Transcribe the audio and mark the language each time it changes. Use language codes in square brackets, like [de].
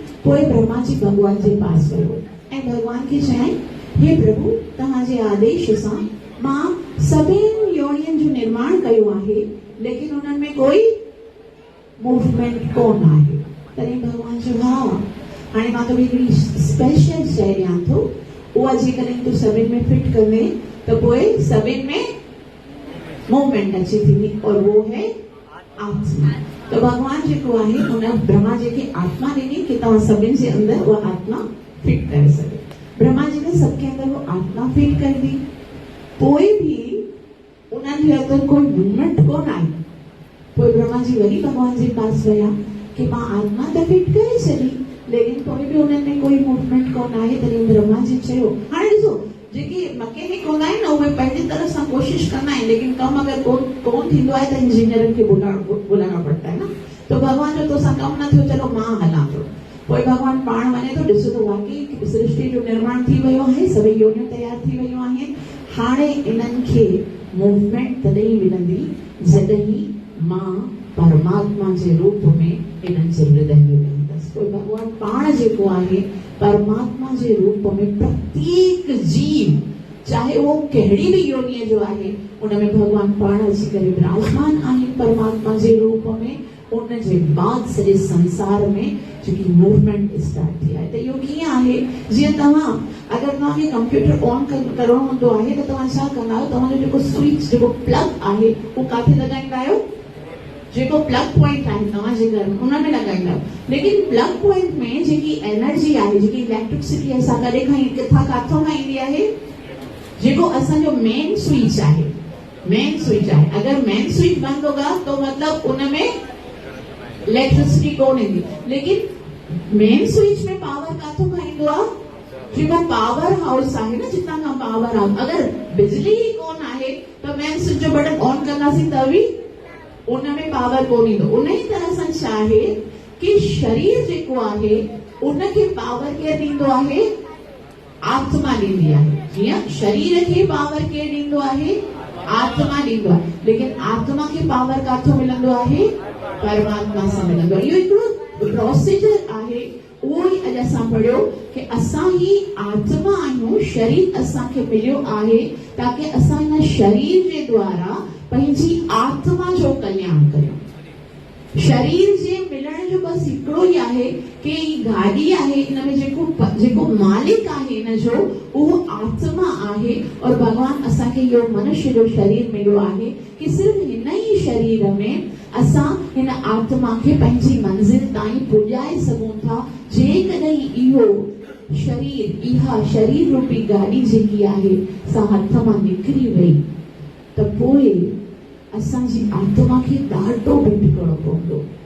[sd] पोइ ब्रह्मा जी भगवान जे पास वियो ऐं भगवान खे चयाईं, हे प्रभु तव्हांजे आदेश सां मां सभिनी योनियुनि जो निर्माण कयो आहे, लेकिन उन्हनि में कोई मूवमेंट कोन आहे। तॾहिं भगवान चयो, हा हाणे मां तोखे हिकिड़ी स्पेशल शइ ॾियां थो, उहा जेकॾहिं तूं सभिनी में फिट कंदे त पोइ सभिनी में मूवमेंट अची थींदी, और वो है आत्मा। तो भगवान जेको आहे उन ब्रह्मा जी खे आत्मा ॾिनी कि तव्हां सभिनी जे अंदरि उहा आत्मा फिट करे सघे। [hi] ब्रह्मा जी ने सबके अंदरि वो आत्मा फिट कर दी। [sd] पोइ भी उन्हनि जे अंदरि कोई मूवमेंट कोन आई। पोइ ब्रह्मा जी वरी भगवान जे पास विया कि मां आत्मा त फिट करे छॾी, लेकिन पोइ भी उन्हनि में कोई मूवमेंट कोन आहे। तॾहिं ब्रह्मा जी चयो, हाणे ॾिसो जेके मैकेनिक हूंदा आहिनि न उहे पंहिंजी तरफ़ सां कोशिश कंदा आहिनि, लेकिन कमु अगरि कोन थींदो आहे त इंजीनियरनि खे [hi] बुलाना पड़ता है ना। [sd] तो भगवान जो तोसां कमु न थियो, चलो मां हलां थो। पोइ भगवान पाण वञे थो, ॾिसो त वाकई सृष्टि जो निर्माण थी वियो आहे, सभई योनियूं तयार थी वियूं आहिनि। हाणे इन्हनि खे मूवमेंट तॾहिं मिलंदी जॾहिं मां परमात्मा जे रूप में इन्हनि जे हृदय में वेंदसि। पोइ भगवान पाण जेको आहे परमात्मा जे रूप में प्रत्येक जीव, चाहे वो कहिड़ी बि योनीअ जो आहे, उनमें भगवान पाण अची करे विराजमान आहिनि परमात्मा जे रूप में। उन जे बाद सॼे संसार में जेकी मूवमेंट स्टार्ट थी आहे। त इहो कीअं आहे, जीअं तव्हां अगरि तव्हांखे कंप्यूटर ऑन करणो हूंदो आहे त तव्हां छा कंदा आहियो, तव्हांजो जेको स्विच जेको प्लग आहे उहो काथे लॻाईंदा आहियो, जेको प्लग पॉइंट आहे तव्हांजे घर में उन में लॻाईंदा आहियो। लेकिन प्लग पॉइंट में जेकी एनर्जी आहे, जेकी इलेक्ट्रिसिटी असां कॾहिं खां किथां खां ईंदी आहे, जेको असांजो मेन स्विच आहे, मेन स्विच आहे। अगरि मेन स्विच [hi] बंद होगा तो [sd] मतलब उनमें इलेक्ट्रिसिटी कोन ईंदी। लेकिन मेन स्विच में पावर काथों खां ईंदो आहे, जेको पावर हाउस आहे न, जितां खां पावर हाउस। अगरि बिजली ही कोन आहे त मेन स्विच जो बटन ऑन कंदासीं त बि उनमें पावर कोन ईंदो। उन ई तरह सां छा आहे कि शरीर जेको आहे उनखे पावर केरु ॾींदो आहे, आत्मा ॾींदी आहे। जीअं शरीर खे पावर केरु ॾींदो आहे, आत्मा ॾींदो आहे। लेकिन आत्मा खे पावर काथों मिलंदो आहे, परमात्मा सां मिलंदो आहे। इहो हिकिड़ो प्रोसीजर आहे। उहो ई अॼु असां पढ़ियो कि असां ही आत्मा आहियूं, शरीर असांखे मिलियो आहे ताकि असां हिन शरीर जे द्वारा पंहिंजी आत्मा जो कल्याण करियूं। शरीर जे मिलण जो बसि हिकिड़ो ई आहे कि गाॾी आहे, इन में जेको मालिक आहे इन जो उहो आत्मा आहे। और भगवान असांखे इहो मनुष्य जो शरीर मिलियो आहे कि सिर्फ़ हिन ई शरीर में असां हिन आत्मा खे पंहिंजी मंज़िल ताईं पुॼाए सघूं था जेकॾहिं इहो शरीर, इहा शरीर रूपी गाॾी जेकी आहे सा हथ मां निकिरी वई त पोइ असांजी आत्मा खे ॾाढो भटकणो पवंदो।